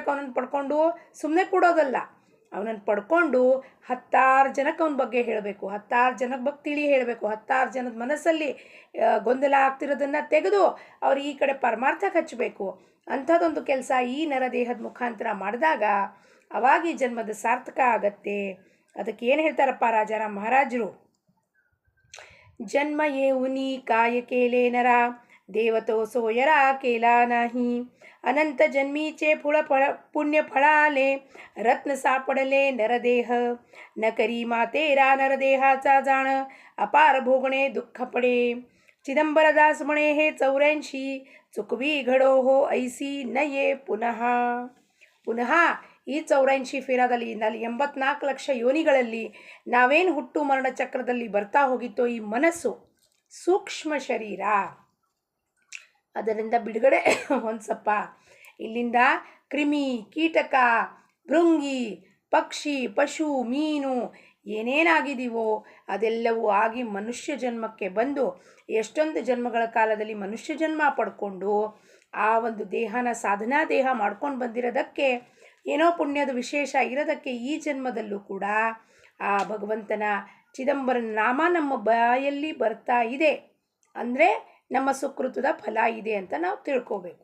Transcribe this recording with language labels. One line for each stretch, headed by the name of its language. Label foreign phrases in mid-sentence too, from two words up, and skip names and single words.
Kannada: ಅವನನ್ನು ಪಡ್ಕೊಂಡು ಸುಮ್ಮನೆ ಕೊಡೋದಲ್ಲ, ಅವನನ್ನು ಪಡ್ಕೊಂಡು 10 ಜನಕ್ಕೆ ಅವನ ಬಗ್ಗೆ ಹೇಳಬೇಕು, 10 ಜನಕ್ಕೆ ಬಗ್ಗೆ ತಿಳಿ ಹೇಳಬೇಕು, 10 ಜನದ ಮನಸ್ಸಲ್ಲಿ ಗೊಂದಲ ಆಗ್ತಿರೋದನ್ನು ತೆಗೆದು ಅವ್ರು ಈ ಕಡೆ ಪರಮಾರ್ಥಕ್ಕೆ ಹಚ್ಚಬೇಕು. ಅಂಥದ್ದೊಂದು ಕೆಲಸ ಈ ನರದೇಹದ ಮುಖಾಂತರ ಮಾಡಿದಾಗ ಅವಾಗ ಈ ಜನ್ಮದ ಸಾರ್ಥಕ ಆಗತ್ತೆ. ಅದಕ್ಕೆ ಏನು ಹೇಳ್ತಾರಪ್ಪ ರಾಜಾರಾಮ್ ಮಹಾರಾಜರು?
Marathi: ಜನ್ಮ येऊनी काय केले नरा देवतो सोयरा केला नाही. अनंत जन्मीचे पुण्य फळाले रत्न सापडले नरदेह. न करी मातेरा नरदेहाचा जाण अपार भोगणे दुःख पडे. चिदंबरदास म्हणे हे 84 चुकवी घडो हो ऐसी न ये ಪುನಃ.
Kannada: ಈ 84 ಫೇರಾದಲ್ಲಿ 84 ಲಕ್ಷ ಯೋನಿಗಳಲ್ಲಿ ನಾವೇನು ಹುಟ್ಟು ಮರಣ ಚಕ್ರದಲ್ಲಿ ಬರ್ತಾ ಹೋಗಿತ್ತೋ ಈ ಮನಸ್ಸು ಸೂಕ್ಷ್ಮ ಶರೀರ, ಅದರಿಂದ ಬಿಡುಗಡೆ ಹೊಂದ್ಸಪ್ಪ. ಇಲ್ಲಿಂದ ಕ್ರಿಮಿ ಕೀಟಕ ಭೃಂಗಿ ಪಕ್ಷಿ ಪಶು ಮೀನು ಏನೇನಾಗಿದ್ದೀವೋ ಅದೆಲ್ಲವೂ ಆಗಿ ಮನುಷ್ಯ ಜನ್ಮಕ್ಕೆ ಬಂದು ಎಷ್ಟೊಂದು ಜನ್ಮಗಳ ಕಾಲದಲ್ಲಿ ಮನುಷ್ಯ ಜನ್ಮ ಪಡ್ಕೊಂಡು ಆ ಒಂದು ದೇಹನ ಸಾಧನಾ ದೇಹ ಮಾಡ್ಕೊಂಡು ಬಂದಿರೋದಕ್ಕೆ ಏನೋ ಪುಣ್ಯದ ವಿಶೇಷ ಇರೋದಕ್ಕೆ ಈ ಜನ್ಮದಲ್ಲೂ ಕೂಡ ಆ ಭಗವಂತನ ಚಿದಂಬರನ ನಾಮ ನಮ್ಮ ಬಾಯಲ್ಲಿ ಬರ್ತಾ ಇದೆ ಅಂದರೆ ನಮ್ಮ ಸುಕೃತದ ಫಲ ಇದೆ ಅಂತ ನಾವು ತಿಳ್ಕೋಬೇಕು.